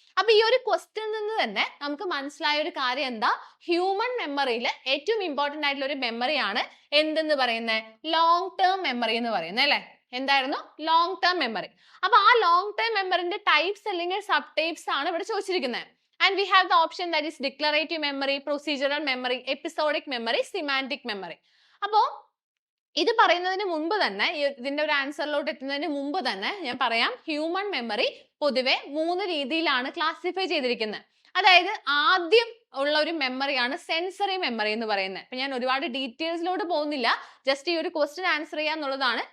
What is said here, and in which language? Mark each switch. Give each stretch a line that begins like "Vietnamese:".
Malayalam: അപ്പൊ ഈ ഒരു ക്വസ്റ്റ്യൻ നിന്ന് തന്നെ നമുക്ക് മനസ്സിലായ ഒരു കാര്യം എന്താ, ഹ്യൂമൻ മെമ്മറിയിൽ ഏറ്റവും ഇമ്പോർട്ടന്റ് ആയിട്ടുള്ള ഒരു മെമ്മറിയാണ് എന്തെന്ന് പറയുന്നത്, ലോങ് ടേം മെമ്മറി എന്ന് പറയുന്നത് അല്ലെ. എന്തായിരുന്നു, ലോങ് ടേം മെമ്മറി. അപ്പൊ ആ ലോങ് ടേം മെമ്മറിന്റെ ടൈപ്സ് അല്ലെങ്കിൽ സബ് ടൈപ്സ് ആണ് ഇവിടെ ചോദിച്ചിരിക്കുന്നത്.
English: And we have the option that is declarative memory, procedural memory, episodic memory, semantic memory.
Malayalam: അപ്പോ ഇത് പറയുന്നതിന് മുമ്പ് തന്നെ, ഇതിന്റെ ഒരു ആൻസറിലോട്ട് എത്തുന്നതിന് മുമ്പ് തന്നെ ഞാൻ പറയാം, ഹ്യൂമൻ മെമ്മറി പൊതുവെ 3 രീതിയിലാണ് ക്ലാസിഫൈ ചെയ്തിരിക്കുന്നത്. അതായത് ആദ്യം ഉള്ള ഒരു മെമ്മറിയാണ് സെൻസറി മെമ്മറി എന്ന് പറയുന്നത്. അപ്പൊ ഞാൻ ഒരുപാട് ഡീറ്റെയിൽസിലോട്ട് പോകുന്നില്ല, ജസ്റ്റ് ഈ ഒരു ക്വസ്റ്റ്യൻ ആൻസർ ചെയ്യാന്നുള്ളതാണ്.